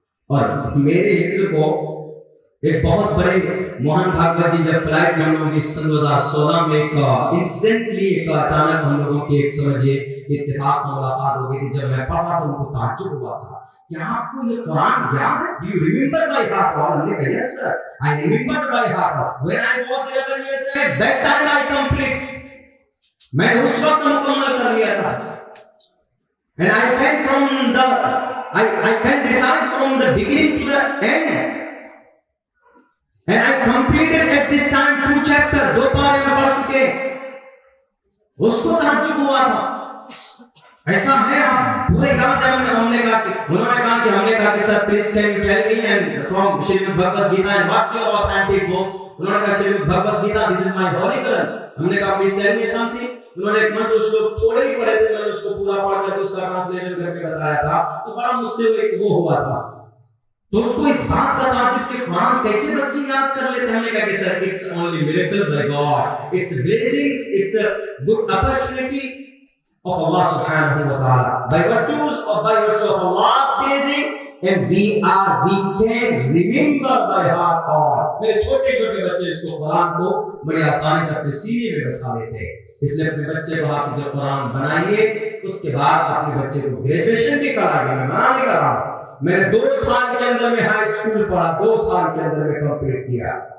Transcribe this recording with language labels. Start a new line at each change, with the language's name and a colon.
Urdu: اور میرے حفظ کو ایک بہت بڑے موہن بھاگوت جی جب فلائٹ میں ہم لوگوں کی سن 2016 میں ایک انسیڈنٹلی ایک اچانک ہم لوگوں کی ایک سمجھیے اتفاق میں ملاقات ہو گئی تھی. جب میں پڑھا تو ان کو تعجب ہوا تھا کہ آپ کو یہ قرآن یاد ہے؟
English: Do you remember by heart?
Urdu: اور ہم نے کہا
English: yes sir, I remember by heart. When I was 11 years old, that time I complete.
Urdu: میں نے اس وقت مکمل کر لیا تھا.
English: And I can from the I can recite from the beginning to the end. And I completed at this time 2 chapters.
Urdu: 2 پارے میں پڑھ چکے. اس کو تعجب ہوا تھا. ایسا ہے آپ پورے یاد ہے. ہم نے کہا کہ انہوں نے کہا کہ
English: ہم نے کہا کہ sir please can you tell me and from Shrimad Bhagavad Gita and what's your authentic books.
Urdu: انہوں نے کہا
English: Shrimad Bhagavad Gita this is my holy Quran.
Urdu: ہم نے کہا
English: Please tell me something.
Urdu: انہوں نے ایک منتر اس کو تھوڑے ہی پڑھے تھے، میں نے اس کو پورا پڑھ کر اس کا ٹرانسلیشن کر کے بتایا تھا. تو بڑا مجھ سے ایک وہ ہوا تھا. تو اس کو اس بات کا تعجب کہ قرآن کیسے بچے یاد کر لیتے ہیں. ہم نے کہا کہ
English: Sir it's only miracle by God. It's blessings. It's a good opportunity of Allah subhanahu wa ta'ala. By virtues or by virtue of Allah's blessing, and we can remember by heart all.
Urdu: میرے چھوٹے چھوٹے بچے اس کو قرآن کو بڑی آسانی سے اپنے سینے میں بسا لیتے ہیں. اس لیے اپنے بچے کو حافظ قرآن بنائیے. اس کے بعد اپنے بچے کو گریجویشن بھی کرائیے. میں منع نہیں کر رہا ہوں. میں نے 2 سال کے اندر میں ہائی اسکول پڑھا، 2 سال کے اندر میں کمپلیٹ کیا.